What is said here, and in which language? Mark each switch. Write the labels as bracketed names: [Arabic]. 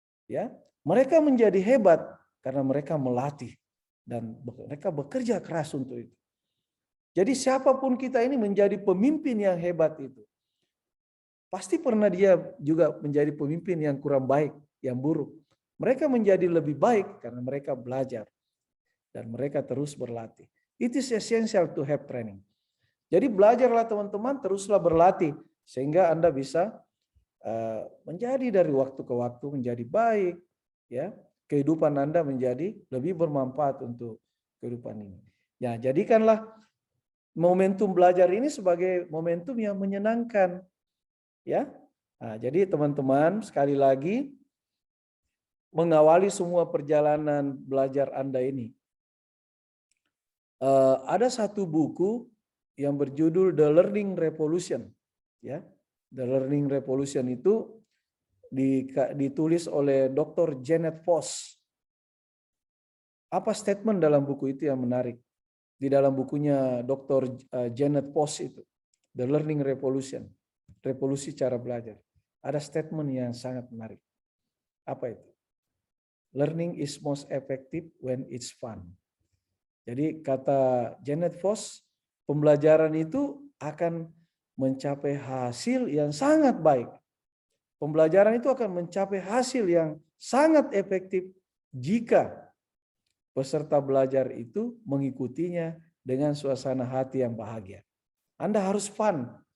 [Indonesian] Ya, mereka menjadi hebat karena mereka melatih dan mereka bekerja keras untuk itu. Jadi siapapun kita ini menjadi pemimpin yang hebat itu, pasti pernah dia juga menjadi pemimpin yang kurang baik, yang buruk. Mereka menjadi lebih baik karena mereka belajar dan mereka terus berlatih. [English] It is essential to have training. [Indonesian] Jadi belajarlah teman-teman, teruslah berlatih sehingga Anda bisa menjadi dari waktu ke waktu menjadi baik, ya. Kehidupan Anda menjadi lebih bermanfaat untuk kehidupan ini. Ya, jadikanlah momentum belajar ini sebagai momentum yang menyenangkan, ya. Nah, jadi teman-teman sekali lagi mengawali semua perjalanan belajar Anda ini. Ada satu buku yang berjudul The Learning Revolution, ya. The Learning Revolution itu ditulis oleh Dr. Janet Foss. Apa statement dalam buku itu yang menarik? Di dalam bukunya Dr. Janet Foss itu, The Learning Revolution, revolusi cara belajar. Ada statement yang sangat menarik. Apa itu? [English] Learning is most effective when it's fun. [Indonesian] Jadi kata Janet Foss, pembelajaran itu akan mencapai hasil yang sangat baik. Pembelajaran itu akan mencapai hasil yang sangat efektif jika peserta belajar itu mengikutinya dengan suasana hati yang bahagia. Anda harus fun.